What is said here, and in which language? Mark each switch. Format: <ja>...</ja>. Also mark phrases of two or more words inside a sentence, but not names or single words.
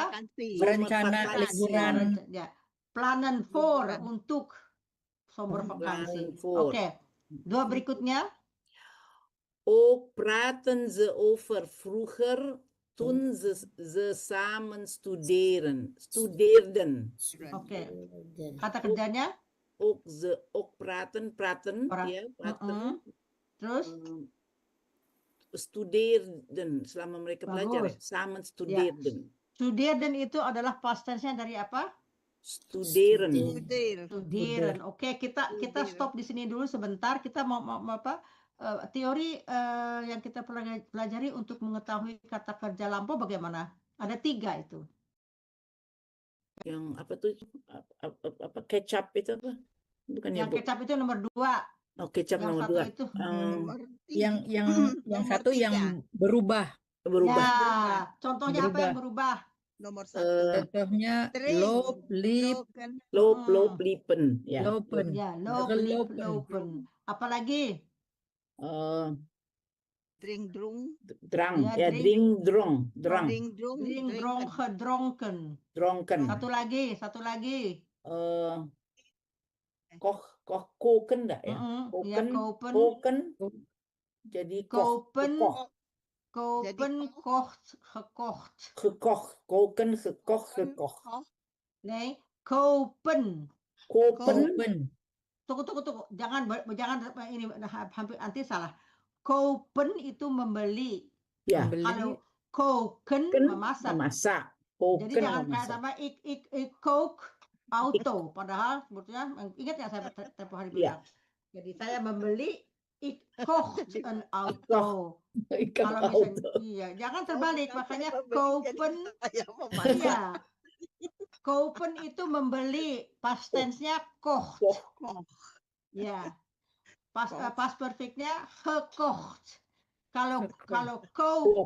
<id>berencana liburan. Ya.</id> <nl>Plannen voor untuk summer vakantie. Plannen voor.</nl> <id>Oke. Dua berikutnya.</id> <nl>Ook praten ze over vroeger toen ze samen studeerden.</nl> <id>Oke. Kata kerjanya?</id> <nl>Ook praten, ya, praten.</nl> <id>Terus? Studeerden selama mereka belajar, Bagus.</id> <nl>samen studeerden.</nl> <id>Studeerden itu adalah</id> <en>past tense-nya</en> <id>dari apa?</id> <nl>Studeren. Studeren.</nl> <id>Oke, kita stop di sini dulu sebentar. Kita mau apa? Teori yang kita pelajari untuk mengetahui kata kerja lampau bagaimana? Ada 3 itu. Yang apa tuh? Apa kecap itu apa? Bukannya Yang kecap itu nomor 2. Oh, kecap Yang nomor satu 2. itu Yang satu yang berubah. Ya, contohnya apa Berubah. yang berubah? Nomor 1.</id> <nl>Contohnya loop, lip, Loop, liepen. Ya. lopen.</nl> <id>Ya,</id> <nl>Gelopen.</nl> <id>lopen. Apalagi? Eh,</id> <nl>Drink, drunk. drang.</nl> <id>Ya, Ya,</id> <nl>drink. drink, drang. Drink, drunk. Drink, drinken. gedronken. Dronken.</nl> <id>Satu lagi. Eh, koken enggak ya? Ya,</id> <nl>kopen. Koken. Jadi Kopen. gekocht. Kopen, kocht, gekocht. Gekocht. Koken, gekocht, gekocht. Nee, kopen. Kopen.</nl> <id>Tunggu. Jangan ini hampir nanti salah. Kopen itu membeli. Ya, Kalau koken kan memasak. memasak. Jadi Koken jangan kayak memasak.</id> <nl>sama ik coke auto.</nl> <id>Padahal sebetulnya ingat ya saya tempo hari bilang. Jadi saya membeli</id> <nl>ik kocht een auto.</nl> <id>Ikan Kalau misalnya auto. iya, jangan terbalik. Makanya Saya kopen. memasak. Iya. Kopen itu membeli.</id> <en>Past tense-nya</en> <id>kocht. Ya.</id> <en>Past perfect-nya</en> <id>gekocht. Kalau koken,</id>